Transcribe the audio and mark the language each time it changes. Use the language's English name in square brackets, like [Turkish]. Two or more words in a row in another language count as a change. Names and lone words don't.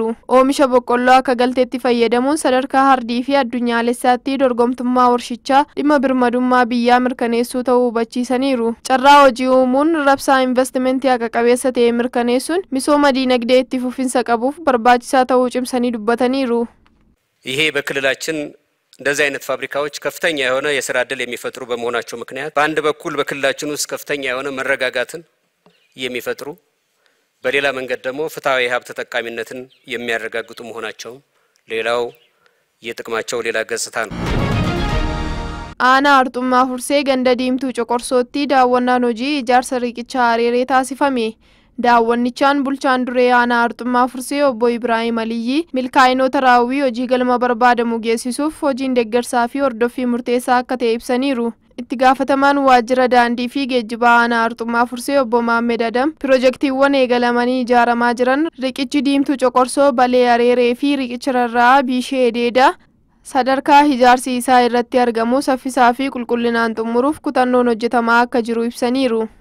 [Oromo] Oomisha boqqolloo akka galteetti fayyadamuun sadarkaa hardii fi addunyaalessaatti dorgomtummaa warshichaa dhimma birmadummaa biyyaa mirkaneessuu ta'uu hubachiisaniiru. Carraa hojii uumuun rabsaa investimentii haqa qabeessa ta'e mirkaneessuun misooma diinagdee itti fufinsa qabuuf barbaachisaa ta'uu cimsanii dubbataniiru. [Amharic] ይሄ በክልላችን እንደዚህ አይነት ፋብሪካዎች ከፍተኛ የሆነ የሥራ ዕድል የሚፈጥሩ በመሆናቸው ምክንያት በአንድ በኩል በክልላችን ውስጥ ከፍተኛ የሆነ መረጋጋትን የሚፈጥሩ በሌላ መንገድ ደግሞ ፍትሃዊ ሀብት ተጠቃሚነትን የሚያረጋግጡ መሆናቸው ሌላው የጥቅማቸው ሌላ ገጽታ ነው። [Oromo] aanaa Arxummaa Fursee ganda Diimtuu Coqorsootti daawwannaan hojii ijaarsa riqicha Areeree taasifame daawwannichaan bulchaan duree aanaa arxummaa fursee obbo Ibraahim Aliyyi milkaa'inoota raawwii hojii galma barbaadamu geessisuuf hojiin deeggarsaa fi hordoffii murteessaa akka ta'e ibsaniiru. Itti gaafatamaan waajjira daandii fi geejjibaa aanaa arxummaa fursee obbo Maammed Adam piroojeektiiwwan eegalamanii ijaaramaa jiran riqichi diimtuu coqorsoo balee areeree fi riqicha rarraa biishee deedaa sadarkaa ijaarsi isaa irratti argamu saffisaa fi qulqullinaan xumuruuf kutannoon hojjetamaa akka jiru ibsaniiru.